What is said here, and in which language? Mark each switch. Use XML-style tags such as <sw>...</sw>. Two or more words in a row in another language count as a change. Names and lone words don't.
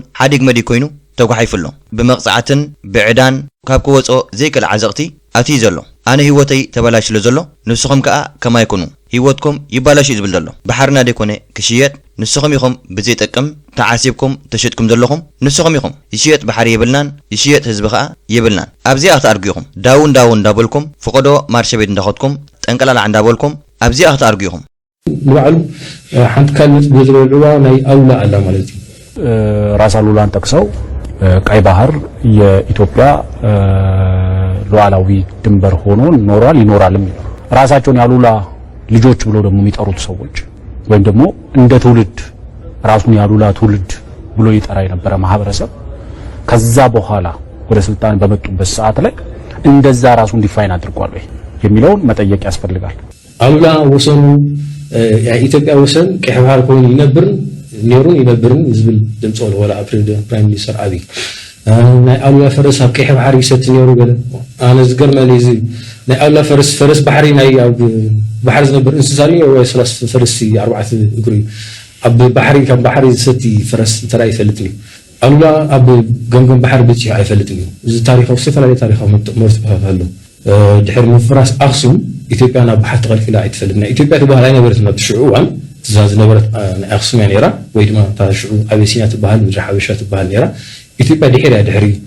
<ti>ሓዲግ መዲ ኮይኑ ተጓሒፉሎ ብመቕፃዕትን ብዕዳን ካብ ክወፆ ዘይክእል ዓዘቕቲ ኣትዩ ዘሎ ኣነ ህይወተይ ተበላሽሎ ዘሎ ንስኹም ከዓ ከማይ ኮኑ ህይወትኩም ይባላሽ ዝብል ዘሎ ባሕርና ደይኮነ ክሽየጥ ንስኹም ኢኹም ብዘይጠቅም ተዓሲብኩም ተሸጥኩም ዘለኹም ንስኹም ኢኹም ይሽየጥ ባሕሪ የብልናን ይሽየጥ ህዝቢ ከዓ የብልናን ኣብዚኣ ክትኣርጉ ኢኹም ዳውን እንዳበልኩም ፍቆዶ ማርሸቤት እንዳኸትኩም ጠንቀላላ እንዳበልኩም ኣብዚኣ ክትኣርጉ ኢኹም ንባዕሉ ሓንቲ ካልእ ዝብልዕዋ ናይ ኣውላ ኣላ ማለት እዩ</ti> <am>ራስ አሉላን ጠቅሰው ቀይ ባህር የኢትዮጵያ ሉዓላዊ ድንበር ሆኖ ይኖራልም ራሳቸውን ያሉላ ልጆች ብለው ደግሞ የሚጠሩት ሰዎች ወይም ደግሞ እንደ ትውልድ ራሱን ያሉላ ትውልድ ብሎ ይጠራ የነበረ ማህበረሰብ ከዛ በኋላ ወደ ስልጣን በመጡበት ሰዓት ላይ እንደዛ ራሱን ዲፋይን አድርጓል ወይ የሚለውን መጠየቅ ያስፈልጋል።</am> <ti>አሉላ</ti> <am>ወሰኑ የኢትዮጵያ ወሰን ቀይ ባህር</am> <ti>ኮይኑ ይነብርን ዝብል ድምፆ ወላ</ti> <en>prime minister</en> <ti>አብይ ናይ አሉላ ፈረስ ኣብ ቀይ ባህር ይሰት ነይሩ ገለ ኣነ ዝገርመኒ እዚ ናይ አሉላ ፈረስ ባሕሪ ናይ ኣብ ባሕር ዝነብር እንስሳ ወይ ፈረስ 4 እግሪ ኣብ ባሕሪ ከም ባሕሪ ዝሰቲ ፈረስ ተራይ ይፈልጥኒ አሉላ ኣብ ገምገም ባሕር ብቻ አይፈልጥኒ እዚ ታሪኻዊ ዝተፈላለዩ ታሪኻዊ መርትባት ኣሎ ድሕሪ ምፍራስ ኣክሱም ኢትዮጵያ ናብ ባሕር ተቐልቂላ ኣይትፈልጥና ኢትዮጵያ ትበሃል ኣይነበረትን ኣብ ሽዑዋን ትዛዝ ነበረት ናይ ኣክሱም ነይራ ወይ ድማ ታሽዑ ኣቤሲኒያ ትበሃል ምድሪ ሓበሻ ትበሃል ነይራ ኢትዮጵያ ድሕሪ</ti>